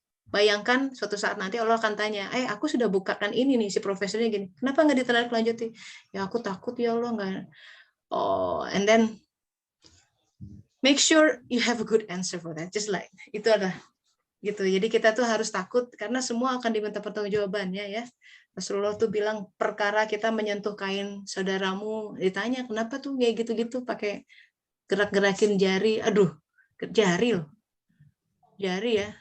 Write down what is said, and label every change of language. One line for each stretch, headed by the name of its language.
Indonesian: Bayangkan suatu saat nanti Allah akan tanya, aku sudah bukakan ini nih, si profesornya gini, kenapa nggak ditindaklanjuti? Ya aku takut ya Allah nggak.
English: And then make sure you have a good answer for that. Just like
Indonesian: itu adalah gitu. Jadi kita tuh harus takut karena semua akan diminta pertanggungjawabannya ya. Rasulullah tuh bilang perkara kita menyentuh kain saudaramu, ditanya kenapa tuh kayak gitu-gitu pakai gerak-gerakin jari, aduh jari loh, jari ya.